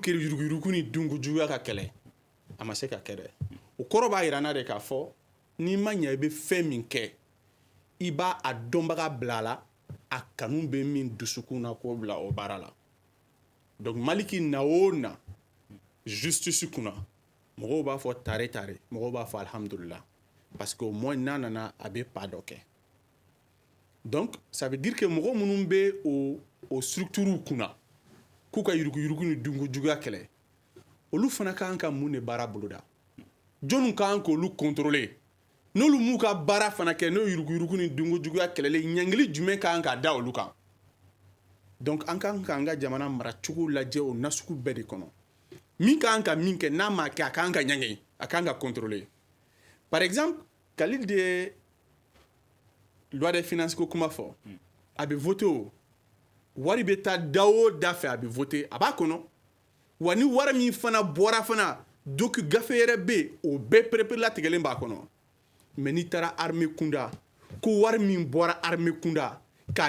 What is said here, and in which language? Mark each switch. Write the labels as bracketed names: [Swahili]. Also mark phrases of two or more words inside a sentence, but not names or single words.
[Bambara] que yuruguyurugu ni dunkojuguya ka kɛlɛ a ma se ka kɛ dɛ o kɔrɔ b'a yirana de k'a fɔ n'i ma ɲɛ i bɛ fɛn min kɛ i b'a a dɔnbaga bila a la a kanu bɛ min dusukun na k'o bila o baara la donc maliki na o na justice kunna mɔgɔw b'a fɔ tare tare mɔgɔw b'a fɔ alhamdulillah [French] parce que au moins [Bambara] n'a nana a bɛ pas dɔ kɛ [French] donc ça veut dire que [Bambara] mɔgɔ minnu bɛ o structure kunna k'u ka yuruguyurugu ni dunkojuguya kɛlɛ olu fana ka kan ka mun de baara boloda jɔnni ka kan k'olu contrôler n'olu m'u ka baara fana kɛ n'o yuruguyurugu ni dunkojuguya kɛlɛli ɲɛngili jumɛn ka kan ka da olu kan donc an kan k'an ka jamana maracogo lajɛ o nasugu bɛɛ de kɔnɔ min ka kan ka min kɛ n'a ma kɛ a ka kan ka ɲangi a ka kan ka contrôler [French] par exemple [Bambara] Khalil de ye [French] loi de finance [Bambara] ko kuma fɔ a bɛ voter o wari bɛ taa da o da fɛ a bɛ voter a b'a kɔnɔ wa ni wari min fana bɔra fana donc gafe yɛrɛ bɛ yen o bɛɛ pereperelatigɛlen b'a kɔnɔ mais n'i taara armée kunda ko wari min bɔra armée kunda k'a